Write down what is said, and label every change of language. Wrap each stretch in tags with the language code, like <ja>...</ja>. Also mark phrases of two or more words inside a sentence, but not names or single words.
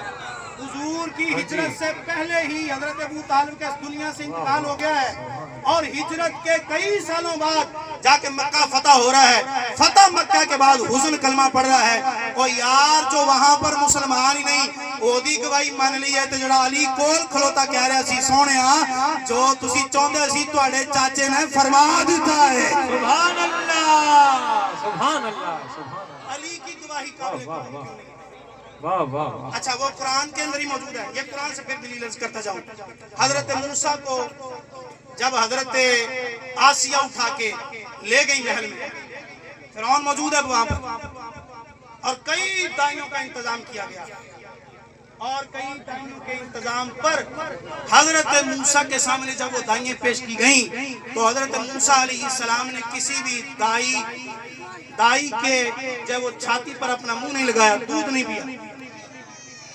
<ur>حضور کی ہجرت سے پہلے ہی حضرت ابو طالب کا اس دنیا سے انتقال ہو گیا ہے, اور ہجرت کے کئی سالوں بعد جا کے مکہ فتح ہو رہا ہے. فتح مکہ کے بعد حزن کلمہ پڑھ رہا ہے. اور یار جو وہاں پر مسلمان ہی نہیں اودی گواہی مان لی ہے,</ur> <pa>تو جڑا علی کول کھلوتا کہہ رہا سی سونیا جو تسی چاہندے سی تواڈے چاچے نے فرما دیتا ہے.</pa> <ar>سبحان اللہ, سبحان اللہ, سبحان</ar> <ur>علی کی گواہی قابل قبول کیوں نہیں؟ واہ واہ. اچھا وہ قرآن کے اندر ہی موجود ہے. یہ قرآن سے پھر دلیل عرض کرتا جاؤں. حضرت موسیٰ کو جب حضرت آسیہ اٹھا کے لے گئی محل میں, فرعون موجود ہے وہاں پر, اور کئی دائیوں کا انتظام کیا گیا, اور کئی دائیوں کے انتظام پر حضرت موسیٰ کے سامنے جب وہ دائیں پیش کی گئیں تو حضرت موسیٰ</ur> <ar>علیہ السلام</ar> <ur>نے کسی بھی دائی کے جب وہ چھاتی پر اپنا منہ نہیں لگایا, دودھ نہیں پیا.</ur>